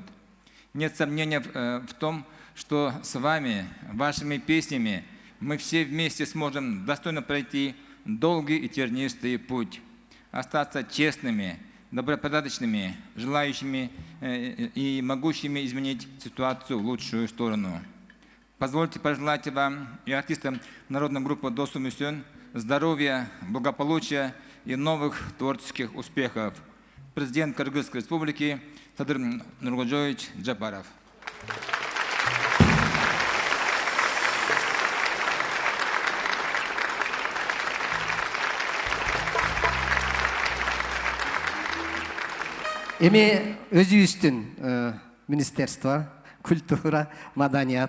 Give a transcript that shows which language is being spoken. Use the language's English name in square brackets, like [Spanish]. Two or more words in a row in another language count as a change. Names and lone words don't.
[Russian] Нет сомнения в том, что с вами, вашими песнями, мы все вместе сможем достойно пройти долгий и тернистый путь, остаться честными, добропорядочными, желающими и могущими изменить ситуацию в лучшую сторону. Позвольте пожелать вам и артистам народной группы «Досу Мусен» здоровья, благополучия и новых творческих успехов. Президент Кыргызской республики Садыр Нургожоевич Джапаров. [Kyrgyz] Эми өзүбүздүн [Russian] министерство, культура, [Kyrgyz] маданият.